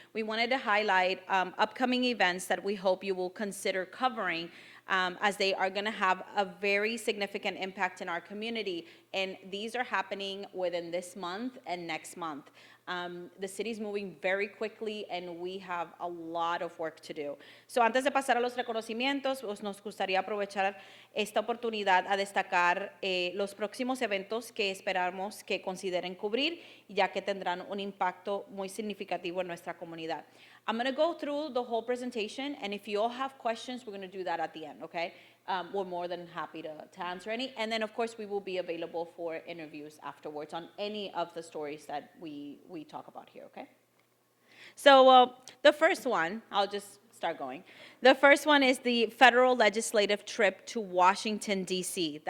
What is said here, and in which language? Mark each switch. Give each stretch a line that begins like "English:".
English: We wanted to highlight upcoming events that we hope you will consider covering, as they are going to have a very significant impact in our community. And these are happening within this month and next month. The city's moving very quickly, and we have a lot of work to do.
Spanish: So antes de pasar a los reconocimientos, nos gustaría aprovechar esta oportunidad a destacar los próximos eventos que esperamos que consideren cubrir, ya que tendrán un impacto muy significativo en nuestra comunidad.
English: I'm going to go through the whole presentation, and if you all have questions, we're going to do that at the end, okay? We're more than happy to answer any. And then, of course, we will be available for interviews afterwards on any of the stories that we talk about here, okay? So the first one, I'll just start going. The first one is the federal legislative trip to Washington, D.C.